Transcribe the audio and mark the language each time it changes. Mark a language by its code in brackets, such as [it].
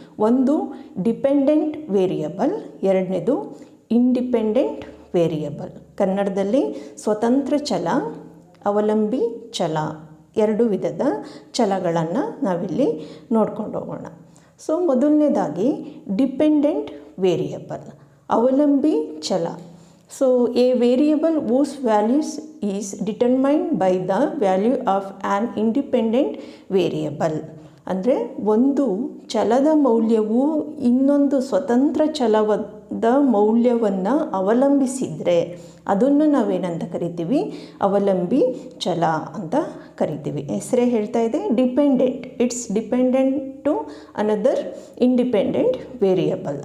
[kn] ಒಂದು dependent variable, ಎರಡನೇದು independent variable. ಕನ್ನಡದಲ್ಲಿ ಸ್ವತಂತ್ರ ಛಲ, ಅವಲಂಬಿ ಛಲ, ಎರಡು ವಿಧದ ಛಲಗಳನ್ನು ನಾವಿಲ್ಲಿ ನೋಡ್ಕೊಂಡು ಹೋಗೋಣ. ಸೊ ಮೊದಲನೇದಾಗಿ ಡಿಪೆಂಡೆಂಟ್ ವೇರಿಯಬಲ್, ಅವಲಂಬಿ ಛಲ. [en] So a variable whose values is determined by the value of an independent variable. [kn] ಅಂದರೆ ಒಂದು ಛಲದ ಮೌಲ್ಯವು ಇನ್ನೊಂದು ಸ್ವತಂತ್ರ ಛಲದ ಮೌಲ್ಯವನ್ನು ಅವಲಂಬಿಸಿದರೆ ಅದನ್ನು ನಾವೇನಂತ ಕರಿತೀವಿ, ಅವಲಂಬಿ ಛಲ ಅಂತ ಕರಿತೀವಿ. ಹೆಸರೇ ಹೇಳ್ತಾ ಇದೆ, [en] Dependent, it's dependent to another independent variable.